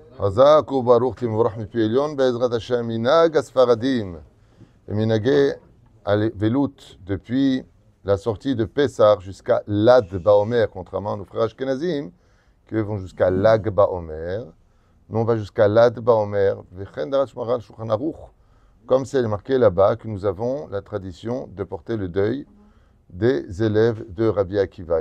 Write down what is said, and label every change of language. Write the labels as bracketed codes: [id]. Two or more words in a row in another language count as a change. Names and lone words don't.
[he] חזק וברוך תבורך מפי עליון בעזרת השם. מנהג הספרדים ומנהגי הלוולות [fr] depuis la sortie de Pessah jusqu'à Lag Baomer, contrairement à nos frères ashkenazim qui vont jusqu'à Lag Baomer. Nous on va jusqu'à Lag Baomer. Comme c'est marqué là-bas que nous avons la tradition de porter le deuil des élèves de Rabbi Akiva.